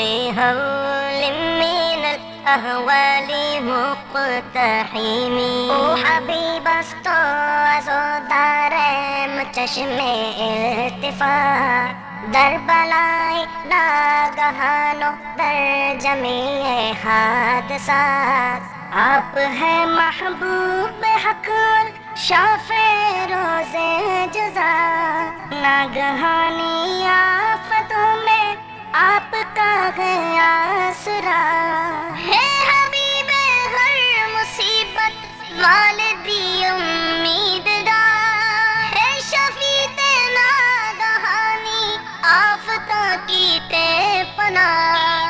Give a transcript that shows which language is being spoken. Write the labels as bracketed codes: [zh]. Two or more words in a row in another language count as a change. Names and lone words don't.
[ar] هول من الأهوال مقتحم. [fa] او حبیب است و عزادارم چشم التفات، در بلای ناگهان و در جمیع حادثات. [ur] آپ ہے محبوب حق شافع روز جزا، ناگہانی آفتوں میں آپ کا ہے آسرا. ہے حبیب ہر مصیبت والدی امیدگار، ہے شفیع ناگہانی آفتوں کی تے پناہ.